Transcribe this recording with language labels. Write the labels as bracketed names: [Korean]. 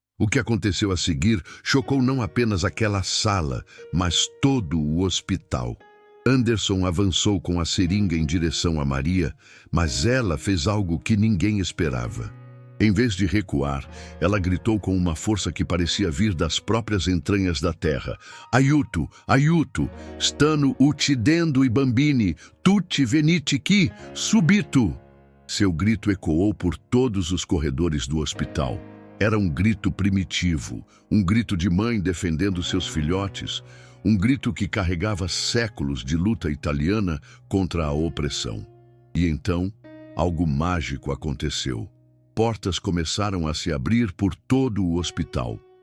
[Portuguese] O que aconteceu a seguir chocou não apenas aquela sala, mas todo o hospital. Anderson avançou com a seringa em direção a Maria, mas ela fez algo que ninguém esperava. Em vez de recuar, ela gritou com uma força que parecia vir das próprias entranhas da terra. [Italian] "Aiuto, aiuto, stanno uccidendo i bambini, tutti venite qui, subito!" [Portuguese] Seu grito ecoou por todos os corredores do hospital. Era um grito primitivo, um grito de mãe defendendo seus filhotes, um grito que carregava séculos de luta italiana contra a opressão. E então, algo mágico aconteceu. Portas começaram a se abrir por todo o hospital.